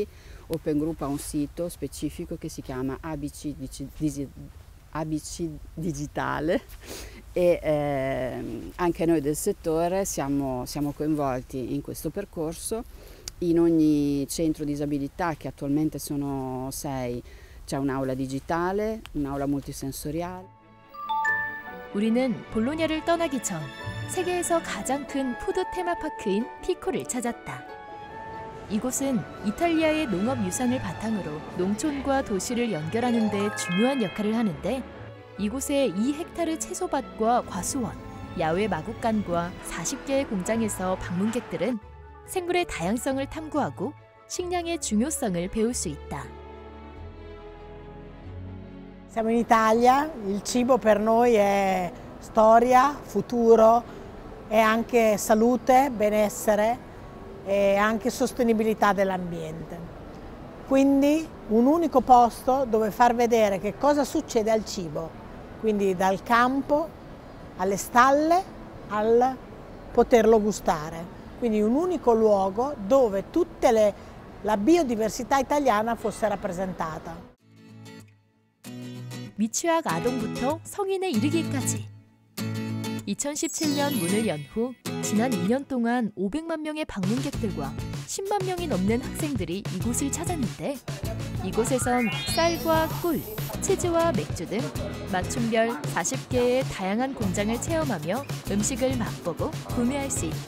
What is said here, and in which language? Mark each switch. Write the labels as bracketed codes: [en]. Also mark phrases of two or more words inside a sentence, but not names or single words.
[it] Open Group ha un sito specifico che si chiama ABC Digitale e anche noi del settore siamo coinvolti in questo percorso. In ogni centro disabilità, che attualmente sono 6, c'è un'aula digitale, un'aula multisensoriale. [ko] 우리는 볼로냐를 떠나기 전 세계에서 가장 큰 푸드 테마파크인 피코를 찾았다. 이곳은 이탈리아의 농업 유산을 바탕으로 농촌과 도시를 연결하는 데 중요한 역할을 하는데 이곳에 2헥타르 채소밭과 과수원, 야외 마구간과 40개의 공장에서 방문객들은 생물의 다양성을 탐구하고 식량의 중요성을 배울 수 있다. [it] Siamo in Italia, il cibo per noi è storia, futuro, è anche salute, benessere e anche sostenibilità dell'ambiente. Quindi un unico posto dove far vedere che cosa succede al cibo, quindi dal campo alle stalle al poterlo gustare. Quindi un unico luogo dove la biodiversità italiana fosse rappresentata. [ko] 미취학 아동부터 성인에 이르기까지 2017년 문을 연 후 지난 2년 동안 500만 명의 방문객들과 10만 명이 넘는 학생들이 이곳을 찾았는데 이곳에선 쌀과 꿀, 치즈와 맥주 등 맞춤별 40개의 다양한 공장을 체험하며 음식을 맛보고 구매할 수 있다.